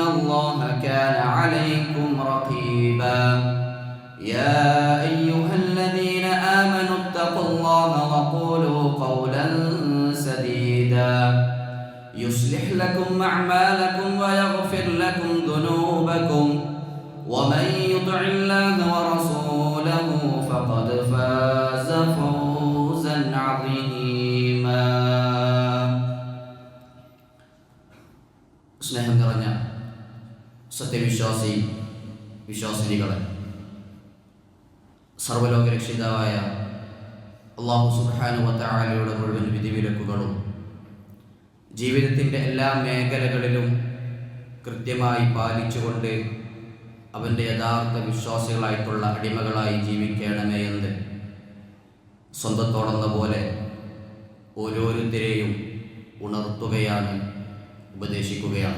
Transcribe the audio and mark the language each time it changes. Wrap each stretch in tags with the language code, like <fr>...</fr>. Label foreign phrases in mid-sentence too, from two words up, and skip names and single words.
<ar>الله كان عليكم رقيبا يا أيها الذين آمنوا اتقوا الله وقولوا قولا سديدا يصلح لكم أعمالكم ويغفر لكم ذنوبكم ومن يطع الله ورسوله فقد فاز فوزا عظيما</ar> <ml>സ്നേഹം നിറഞ്ഞ വിശ്വാസിനികളെ സർവ്വലോക രക്ഷിതാവായ അല്ലാഹു</ml> <ar>سبحانه وتعالى</ar> <ml>മുഴുവൻ വിധിവിലക്കുകളും ജീവിതത്തിൻ്റെ എല്ലാ മേഖലകളിലും കൃത്യമായി പാലിച്ചുകൊണ്ട് അവൻ്റെ യഥാർത്ഥ വിശ്വാസികളായിട്ടുള്ള അടിമകളായി ജീവിക്കണമേ എന്ന് സ്വന്തത്തോടെന്ന പോലെ ഓരോരുത്തരെയും ഉണർത്തുകയാണ്, ഉപദേശിക്കുകയാണ്.</ml>